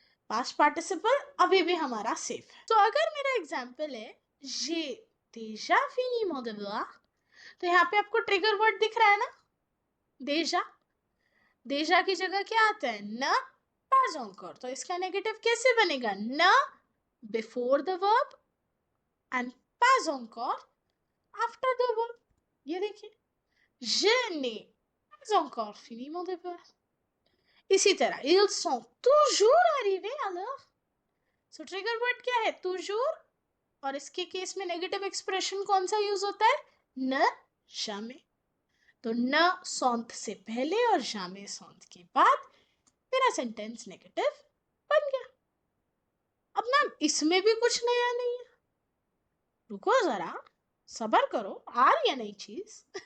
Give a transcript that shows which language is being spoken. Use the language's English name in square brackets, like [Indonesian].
[Hindi] Past participle अभी भी हमारा सेफ है. तो अगर मेरा एग्जाम्पल है [French] j'ai déjà fini mon devoir, [Hindi] तो यहाँ पे आपको ट्रिगर वर्ड दिख रहा है ना, déjà. déjà की जगह क्या आता है? [French] न pas encore. [Hindi] तो इसका नेगेटिव कैसे बनेगा? न before the verb and [French] pas encore [Hindi] after the verb. ये देखिए, [French] je n'ai pas encore fini mon devoir. [Hindi] इसी तरह, [French] ils sont toujours arrivés à l'heure. [Hindi] सो ट्रिगर वर्ड क्या है? toujours. और इसके केस में नेगेटिव एक्सप्रेशन कौन सा यूज होता है? [French] न jamais. [Hindi] तो न सौंत से पहले और jamais सौंत के बाद मेरा सेंटेंस नेगेटिव बन गया. अब मैम इसमें भी कुछ नया नहीं है. रुको जरा, सबर करो, आ रही है नई चीज.